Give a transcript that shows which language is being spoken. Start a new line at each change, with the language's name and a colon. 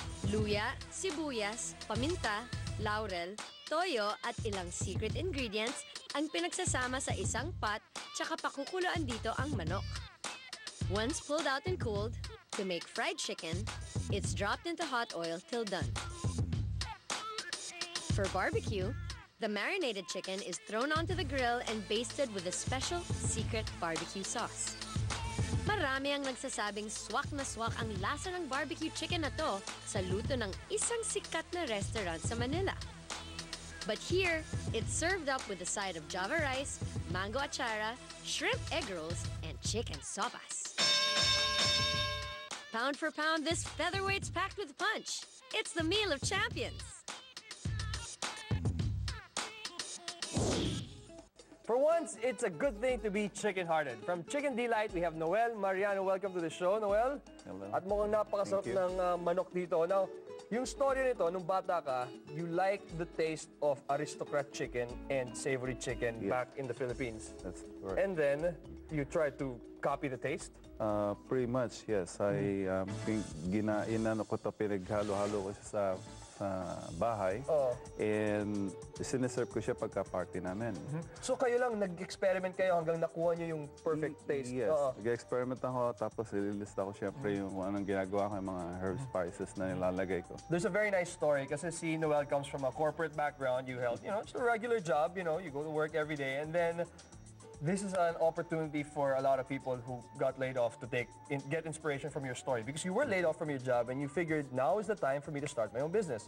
Filipino: Luya, sibuyas, paminta, laurel, toyo at ilang secret ingredients ang pinagsasama sa isang pot tsaka pakukuluan dito ang manok.
English: Once pulled out and cooled, to make fried chicken, it's dropped into hot oil till done. For barbecue, the marinated chicken is thrown onto the grill and basted with a special secret barbecue sauce.
Filipino: Marami ang nagsasabing swak na swak ang lasa ng barbecue chicken na to sa luto ng isang sikat na restaurant sa Manila.
English: But here, it's served up with a side of java rice, mango achara, shrimp egg rolls, and chicken sopas. Pound for pound, this featherweight's packed with punch. It's the meal of champions. For once, it's a good thing to be chicken-hearted. From Chicken D Lite, we have Noel Mariano. Welcome to the show, Noel. Hello.
Filipino: At mukhang napakasarap ng manok dito.
English: Now,
Filipino: yung story nito, nung bata ka,
English: you like the taste of aristocrat chicken and savory chicken back in the Philippines. That's correct. And then, you try to copy the taste? Pretty much, yes.
Filipino: Inano ko ito, pinaghalo-halo ko siya sa bahay. And sineserve ko siya pagka-party namin. So kayo lang, nag-experiment kayo hanggang nakuha nyo yung perfect taste?
English: Yes.
Filipino: Nag-experiment ako, tapos ililista ko siyempre yung anong ginagawa ko, yung mga herb spices na nilalagay ko.
English: There's a very nice story kasi si Noel comes from a corporate background. You held, it's a regular job, you go to work every day. And then, this is an opportunity for a lot of people who got laid off to get inspiration from your story. Because you were laid off from your job and you figured, now is the time for me to start my own business.